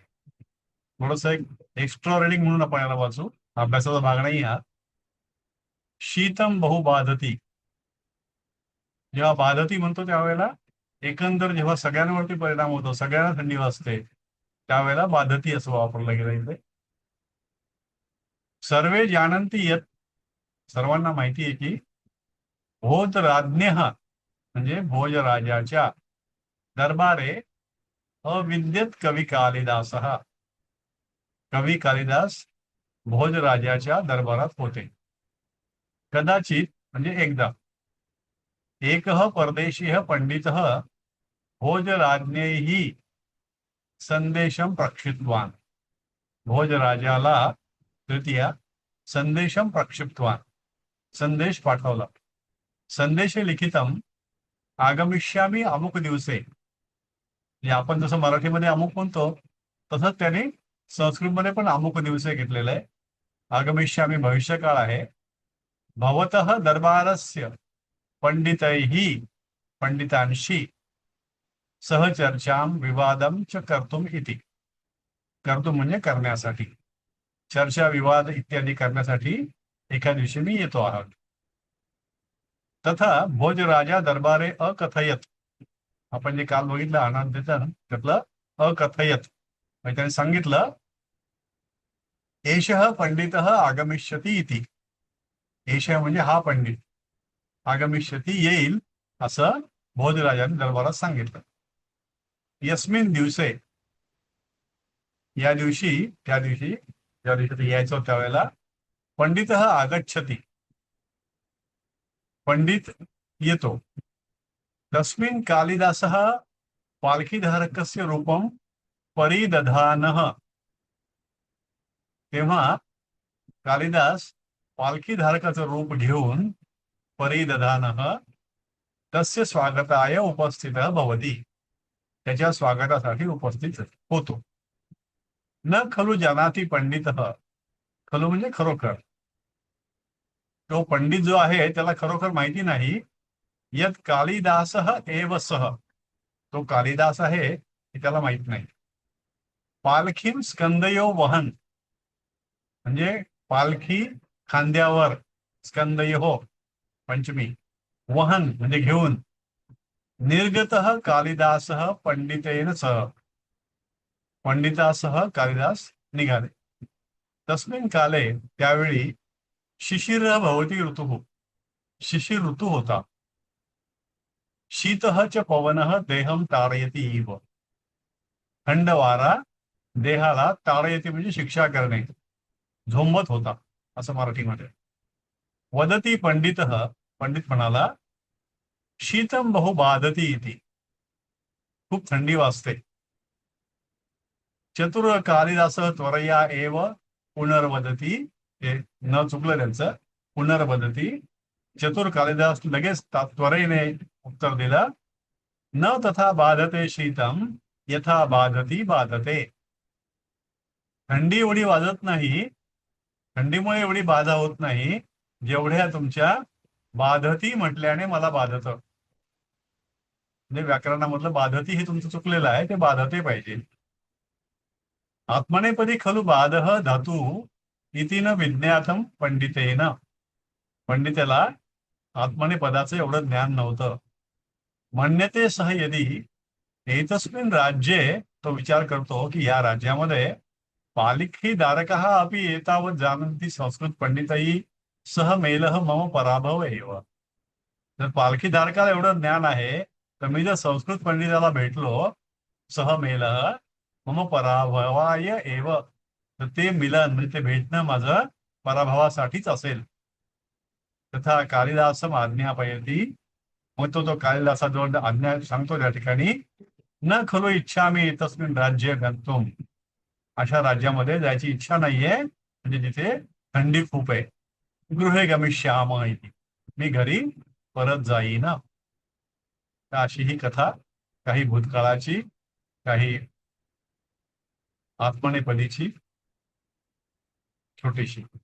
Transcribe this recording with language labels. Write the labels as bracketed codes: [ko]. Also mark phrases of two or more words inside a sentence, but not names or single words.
[mr] थोडस एक [en] extra reading [mr] म्हणून आपण याला वाचू, अभ्यासाचा भाग नाही हा. [sa] शीतम बहुबाधती. [mr] जेव्हा बाधती म्हणतो त्यावेळेला एकंदर जेव्हा सगळ्यांवरती परिणाम होतो, सगळ्यांना थंडी वाजते, त्यावेळेला बाधती असं वापरलं गेलं इथे. [sa] सर्वे जानन्ति यत्. [mr] सर्वांना माहिती आहे की भोजराज्ञः म्हणजे भोजराजाच्या [sa] दरबारे अविद्यत कवी कालिदास. [mr] कवी कालिदास भोजराजाच्या दरबारात होते. कदाचित म्हणजे एकदा. [sa] एकः परदेशीय पंडितः भोजराज्ञैः संदेशम प्रक्षिप्तवान. [mr] भोजराजाला तृतीया [sa] संदेशम प्रक्षिप्तवान, [mr] संदेश पाठवला. [sa] संदेशे लिखितम आगमिष्यामी अमुक दिवसे. [mr] म्हणजे आपण जसं मराठीमध्ये अमुक म्हणतो, तसंच त्याने संस्कृतमध्ये पण [sa] अमुक दिवसे [mr] घेतलेलं आहे. आगमिष्यामी भविष्यकाळ आहे. [sa] भवतः दरबारस्य पंडितैः, पंडितांशी सहचर्चाम विवादम च कर्तुम इति. [mr] कर्तुम म्हणजे करण्यासाठी, चर्चा विवाद इत्यादी करण्यासाठी एका दिवशी मी येतो आहोत. [sa] तथा भोजराजा दरबारे अकथयत. [mr] आपण जे काल बघितलं अनाद्यतन, त्यातलं अकथयत म्हणजे त्याने सांगितलं, [sa] एषः पंडितः आगमिष्यति इति. [mr] एषः म्हणजे हा पंडित, आगमिष्यति येईल, असं भोजराजाने दरबारात सांगितलं. [sa] यस्मिन दिवसे, [mr] या दिवशी, त्या दिवशी ज्या दिवशी ते यायचं त्यावेळेला, [sa] पंडितः आगच्छति, [mr] पंडित येतो. [sa] तस्मिन् कालिदासः पालखीधारकस्य रूपम परिदधानः. [mr] तेव्हा कालिदास पालखीधारकाचं रूप घेऊन [sa] परिदधानः तस्य स्वागताय उपस्थितः भवति, [mr] त्याच्या स्वागतासाठी उपस्थित होतो. [sa] न खलु जानाति पंडितः. [mr] खलु म्हणजे खरोखर. तो पंडित जो आहे त्याला खरोखर माहिती नाही. [sa] यत कालिदासः एव सः. [mr] तो कालिदास आहे हे त्याला माहित नाही. [sa] पालखीम स्कंदयो वहन, [mr] म्हणजे पालखी खांद्यावर, स्कंदय हो पंचमी, वहन म्हणजे घेऊन, [sa] निर्गतः कालिदासः पंडितेन सह, [mr] पंडितासह कालिदास निघाले. [sa] तस्मिन काले त्यावेळी शिशिर भवती ऋतू, [mr] शिशिर ऋतू होता. [sa] शीतः च पवनः देहम ताडयति इव, [mr] थंड वारा देहाला ताडयति म्हणजे शिक्षा करणे, झोंबत होता असं मराठीमध्ये. [sa] वदती पंडितः, [mr] पंडित म्हणाला, [sa] शीतम बहु बाधती इति, [mr] खूप थंडी वाजते. [sa] चतुर कालिदास त्वरया एव पुनर्वदती, [mr] हे न चुकलं त्यांचं, पुनर्वदती. चतुर कालिदास लगेच त्वरेने उत्तर दिलं, [sa] न तथा बाधते शीतम यथा बाधती बाधते. [mr] थंडी एवढी वाजत नाही, थंडीमुळे एवढी बाधा होत नाही जेवढ्या तुमच्या बाधती म्हटल्याने मला बाधत. म्हणजे व्याकरणामधलं बाधती हे तुमचं चुकलेलं आहे, ते बाधते पाहिजे. [sa] आत्मनेपदी खलु बाधः धातू इति न विज्ञातम पंडितेन, [mr] पंडिताला आत्मनेपदाचं एवढं ज्ञान नव्हतं. [sa] मन्यते सह यदी एतस्मिन् राज्ये, [mr] तो विचार करतो की या राज्यामध्ये [sa] पालिखी धारकः अपि एतावत् जानन्ति संस्कृत पंडितैः सह मेलः मम पराभव एव. [mr] जर पालखी धारकाला एवढं ज्ञान आहे तर मी जर संस्कृत पंडिताला भेटलो, [sa] सह मेलः मम पराभवाय एव, [mr] तर ते मिलन म्हणजे ते भेटणं माझं पराभवासाठीच असेल. [sa] तथा कालिदासम आज्ञापयती, [mr] मग तो कालिदासाजवळ आज्ञा सांगतो त्या ठिकाणी, [sa] न खलो इच्छामि तस्मिन् राज्ये गंतुम, [mr] अशा राज्यामध्ये जायची इच्छा नाहीये, म्हणजे जिथे थंडी खूप आहे. [sa] गृहे गमिष्यामः इति, [mr] मी घरी परत जाईन. तर अशी ही कथा, काही भूतकाळाची, काही आत्मनेपदीची, छोटीशी.